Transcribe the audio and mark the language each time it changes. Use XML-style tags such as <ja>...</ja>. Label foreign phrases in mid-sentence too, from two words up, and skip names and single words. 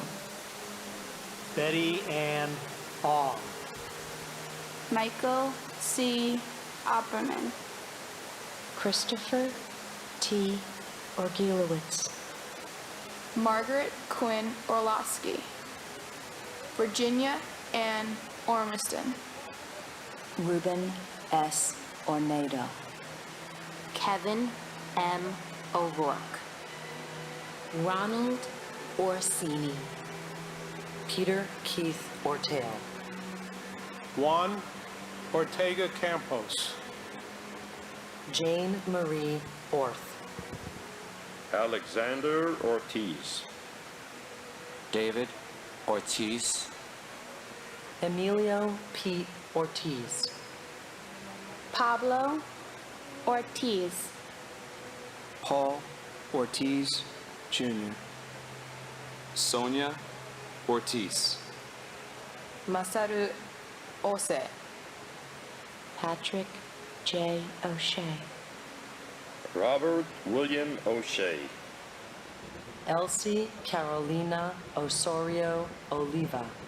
<en>Betty Ann Ong. Michael C. Opperman. Christopher T. Orgilowitz. Margaret Quinn Orlowski. Virginia Ann Ormiston. Ruben S. Ornado. Kevin M. O'Rourke. Ronald Orsini. Peter Keith Ortale. Juan Ortega Campos. Jane Marie Orth. Alexander Ortiz. David Ortiz. Emilio P. Ortiz. Pablo Ortiz. Paul Ortiz, Jr. Sonia Ortiz. Masaru Ose. Patrick J. O'Shea. Robert William O'Shea. Elsie Carolina Osorio Oliva.</en>